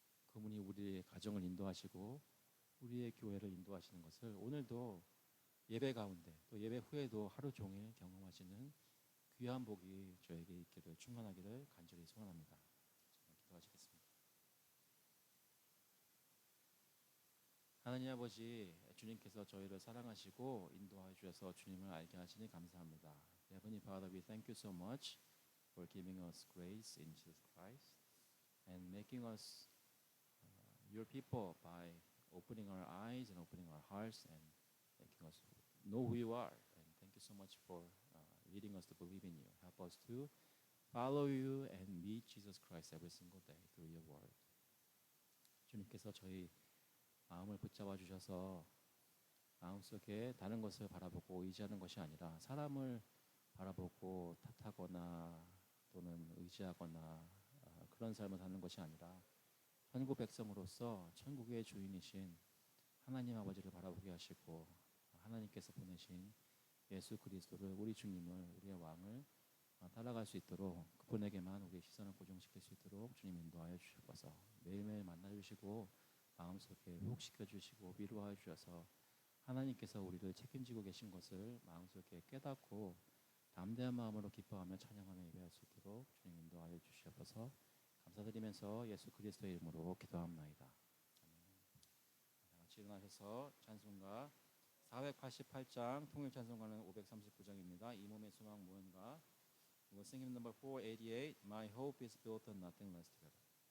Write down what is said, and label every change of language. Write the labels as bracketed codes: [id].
[ko] 그분이 우리의 가정을 인도하시고 우리의 교회를 인도하시는 것을 오늘도 예배 가운데 또 예배 후에도 하루 종일 경험하시는 귀한 복이 저에게 있기를 충만하기를 간절히 소원합니다. 기도하시겠습니다. 하나님 아버지, 주님께서 저희를 사랑하시고 인도하여 주셔서 주님을 알게 하시니 감사합니다. [en] Heavenly Father, we thank you so much for giving us grace in Jesus Christ and making us your people by opening our eyes and opening our hearts and making us know who you are. And thank you so much for leading us to believe in you. Help us to follow you and meet Jesus Christ every single day through your word. [ko] 주님께서 저희 마음을 붙잡아 주셔서 마음속에 다른 것을 바라보고 의지하는 것이 아니라 사람을 바라보고 탓하거나 또는 의지하거나 그런 삶을 사는 것이 아니라 천국 백성으로서 천국의 주인이신 하나님 아버지를 바라보게 하시고 하나님께서 보내신 예수 그리스도를 우리 주님을 우리의 왕을 따라갈 수 있도록 그분에게만 우리의 시선을 고정시킬 수 있도록 주님 인도하여 주셔서 매일매일 만나주시고 마음속에 회복시켜 주시고 위로하여 주셔서 하나님께서 우리를 책임지고 계신 것을 마음속에 깨닫고 담대한 마음으로 기뻐하며 찬양하며 예배할 수 있도록 주님 인도하여 주시옵소서. 감사드리면서 예수 그리스도의 이름으로 기도합나이다. 아멘. 같이 일어나셔서 찬송가 488장 통일 찬송가는 539장입니다. 이 몸의 소망 무언가. [en] We will sing hymn number 488. My hope is built on nothing less together.